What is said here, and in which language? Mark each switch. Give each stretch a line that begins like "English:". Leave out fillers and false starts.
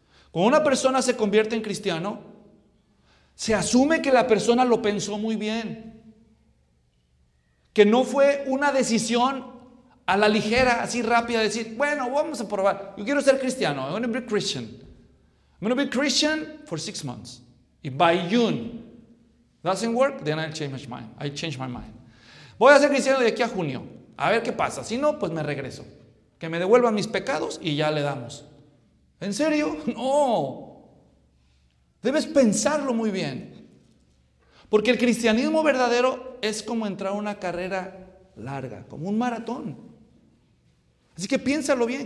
Spanish: Cuando una persona se convierte en cristiano, se asume que la persona lo pensó muy bien, que no fue una decisión a la ligera, así rápida, decir, bueno, vamos a probar, yo quiero ser cristiano,
English: I'm going to be Christian. I'm going to be Christian for 6 months. Y by June, doesn't work, then I'll change my mind. I change my mind.
Spanish: Voy a ser cristiano de aquí a junio, a ver qué pasa. Si no, pues me regreso. Que me devuelvan mis pecados y ya le damos. ¿En serio? No. Debes pensarlo muy bien. Porque el cristianismo verdadero es como entrar a una carrera larga, como un maratón. Así que piénsalo bien.